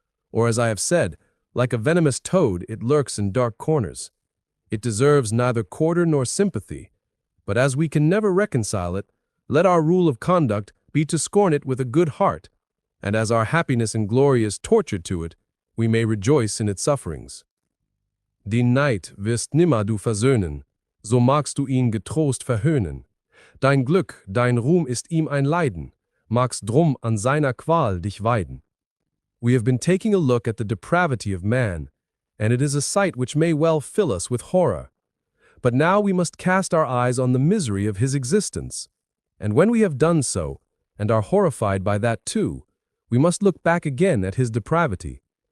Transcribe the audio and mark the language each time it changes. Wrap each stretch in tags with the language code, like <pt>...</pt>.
<en>Or, as I have said, like a venomous toad, it lurks in dark corners. It deserves neither quarter nor sympathy, but as we can never reconcile it, let our rule of conduct be to scorn it with a good heart, and as our happiness and glory is tortured to it, we may rejoice in its sufferings.</en> <de>Den Neid wirst nimmer du versöhnen, so magst du ihn getrost verhöhnen. Dein Glück, dein Ruhm ist ihm ein Leiden, magst drum an seiner Qual dich weiden.</de> <en>We have been taking a look at the depravity of man, and it is a sight which may well fill us with horror. But now we must cast our eyes on the misery of his existence, and when we have done so, and are horrified by that too, we must look back again at his depravity.</en>